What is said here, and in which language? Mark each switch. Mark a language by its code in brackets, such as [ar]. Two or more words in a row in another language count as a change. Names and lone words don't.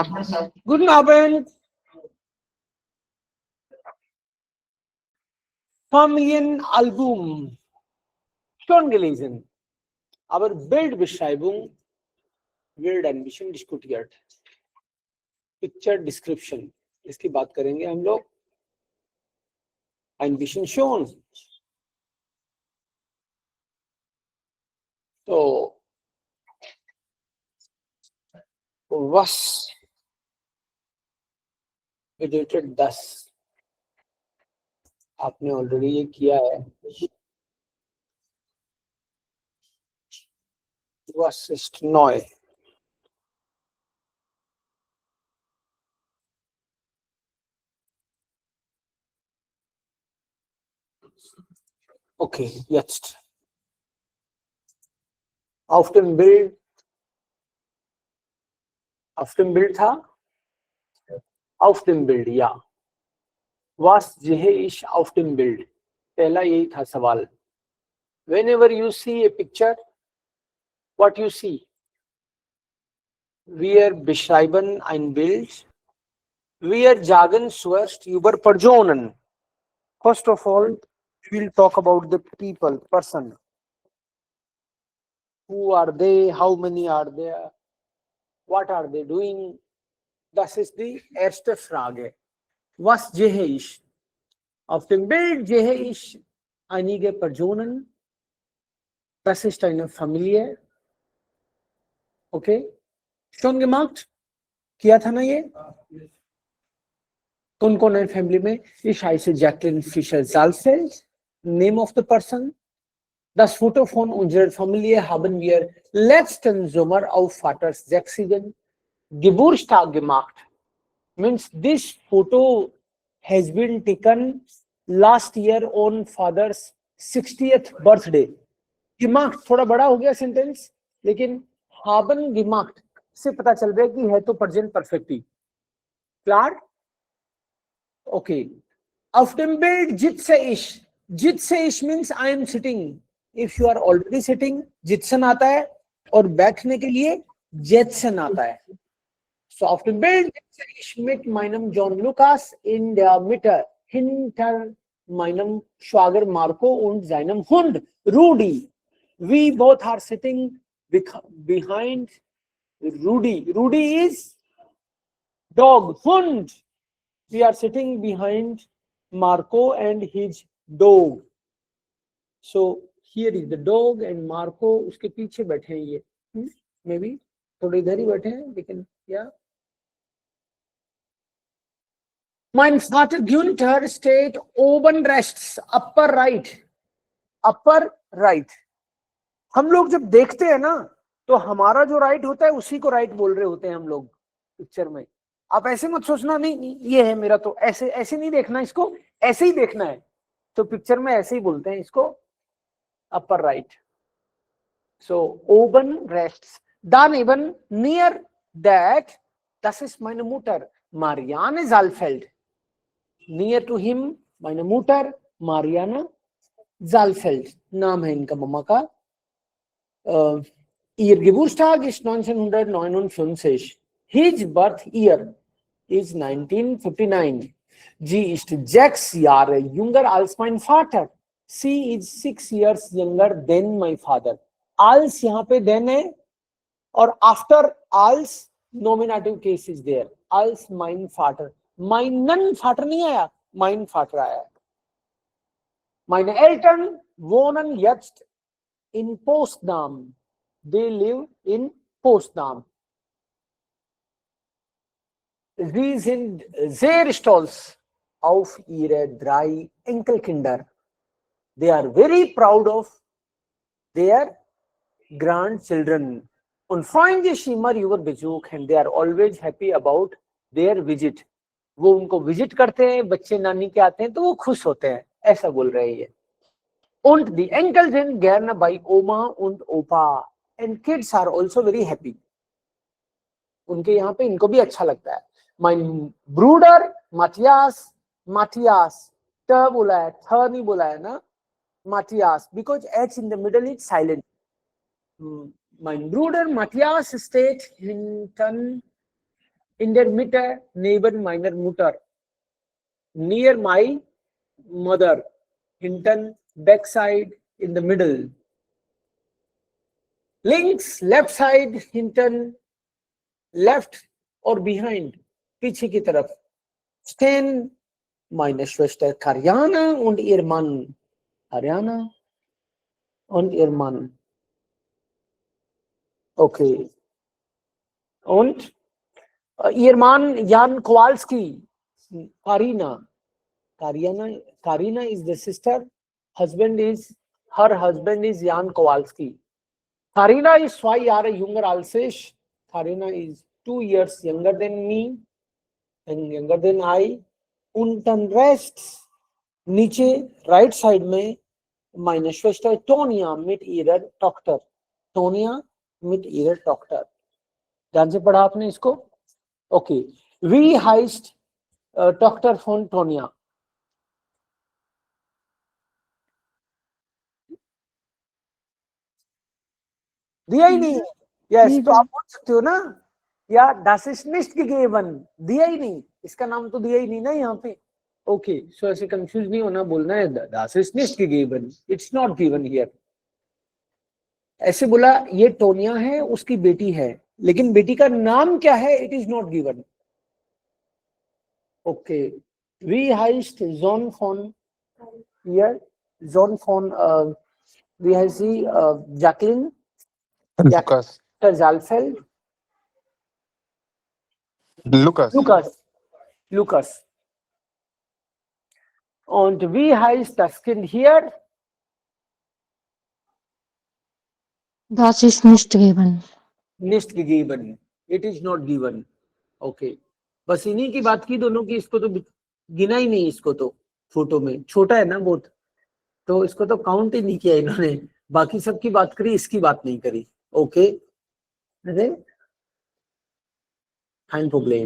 [de] Guten Abend. Familienalbum. Schon gelesen. Aber Bildbeschreibung wird ein bisschen diskutiert. [en] Picture Description. [hi] इसकी बात करेंगे हम लोग [de] ein bisschen schon. तो was bedeutet das? [hi] आपने ऑलरेडी ये किया है। [de] Was ist neu? Okay, jetzt. Auf dem Bild था? Auf dem Bild, ja. Was sehe ich auf dem Bild? [hi] पहला यही था सवाल। [en] Whenever you see a picture, what you see? [de] Wir beschreiben ein Bild. Wir sagen zuerst über Personen. [en] First of all, we will talk about the people, person. Who are they? How many are there? What are they doing? [de] Das ist die erste Frage. Was sehe ich? Auf dem Bild sehe ich einige Personen. Das ist eine Familie. Okay? Schon gemacht? [hi] किया था ना ये? कौन कौन है फैमिली में? [de] Ich heiße Jacqueline Fischer-Saalfeld. [en] Name of the person. [de] Das Foto von unserer Familie haben wir letzten Sommer auf Vaters 60. Geburtstag gemacht. [en] Means this photo has been taken last year on father's 60th birthday. [hi] Gemacht थोड़ा बड़ा हो गया सेंटेंस, लेकिन [de] haben gemacht [hi] से पता चल रहा है कि है तो [en] present perfect [hi] ही। [de] Klar? Okay. Auf dem Bild sitze ich. Sitze ich [en] means I am sitting. If you are already sitting, [hi] sitzen आता है, और बैठने के लिए sitzen आता है। [de] So auf dem Bild sitze ich mit meinem John Lucas in der Mitte, hinter meinem Schwager Marco und seinem Hund Rudi. [en] We both are sitting behind Rudi. Rudi is dog, Hund. We are sitting behind Marco and his dog. So here is the dog and Marco [hi] उसके पीछे बैठे हैं ये, maybe थोड़े इधर ही बैठे हैं, लेकिन yeah. [de] Mein Vater Günther steht oben rechts, [en] upper right, upper right. [hi] हम लोग जब देखते हैं ना तो हमारा जो राइट होता है उसी को राइट बोल रहे होते हैं हम लोग पिक्चर में। आप ऐसे मत सोचना नहीं ये है मेरा, तो ऐसे ऐसे नहीं देखना इसको, ऐसे ही देखना है। तो पिक्चर में ऐसे ही बोलते हैं इसको, [en] upper right. [de] so oben rechts daneben [en] near that, [de] das ist meine Mutter Marianne Saalfeld. [en] Near to him [de] meine Mutter Marianne Saalfeld, [hi] नाम है इनका मम्मा का। [de] Ihr Geburtstag ist 1959. [en] His birth year is 1959. [de] Sie ist 6 Jahre jünger als mein Vater. [en] She is 6 years younger than my father. Als [hi] यहाँ पे [en] then [hi] है, और [en] after als nominative case is there. [de] Als mein Vater. Meinen Vater [hi] नहीं आया, [de] mein Vater आया। Meine Eltern wohnen jetzt in Potsdam. [en] They live in Potsdam. [de] Sie sind sehr stolz auf ihre 3 Enkelkinder. [en] They are very proud of their grandchildren [de] und freuen sich immer über Besuch, [en] and they are always happy about their visit. [hi] वो उनको विजिट करते हैं, बच्चे नानी के आते हैं तो वो खुश होते हैं, ऐसा बोल रहे हैं। [de] Und die Enkel sind gerne bei Oma und Opa, [en] and kids are also very happy. [hi] उनके यहाँ पे इनको भी अच्छा लगता है। [de] Mein Bruder Matthias, Matthias, [hi] t बोला है, th नहीं बोला है ना, [en] Matthias, because h in the middle is silent. [de] Mein Bruder Matthias steht hinten in der Mitte neben meiner Mutter. [en] Near my mother, hinten, backside, in the middle. Links, left side, hinten, left or behind, [hi] पीछे की तरफ. [de] Stehen meine Schwester Kariana und ihr Mann. Ariana und ihr Mann. Okay. Und ihr Mann Jan Kowalski. [en] Karina. Karina is the sister. Her husband is Jan Kowalski. [de] Karina is 2 Jahre jünger als ich. [en] Karina is 2 years younger than me and younger than I. [de] Und dann rechts, [hi] नीचे [en] right side [hi] में, [de] meine Schwester Tonia mit ihrer Tochter. Tonia mit ihrer Tochter. [hi] ध्यान से पढ़ा आपने इसको? Okay. [de] Wie heißt Tochter von Tonia? [hi] दिया ही नहीं। यस, तो आप बोल सकते हो ना, या [de] das ist nicht gegeben, [hi] दिया ही नहीं, इसका नाम तो दिया ही नहीं ना यहाँ पे। [en] okay, so [hi] ऐसे कंफ्यूज नहीं होना, बोलना है [de] das ist nicht gegeben, [en] it's not given here। [hi] ऐसे बोला ये टोनिया है, उसकी बेटी है, लेकिन बेटी का नाम क्या है, [en] it is not given। [hi] ओके, [de] wie heißt Sohn von hier, Sohn von wie heißt sie, Jacqueline Lukas. Saalfeld? Lukas. Und wie heißt das Kind hier? Das ist nicht gegeben. Nicht gegeben. [en] It is not given. Okay. [hi] बस इन्हीं की बात की दोनों की, इसको तो गिना ही नहीं, इसको तो फोटो में छोटा है ना बहुत, तो इसको तो काउंट ही नहीं किया इन्होंने, बाकी सबकी बात करी, इसकी बात नहीं करी। [en] okay, fine problem.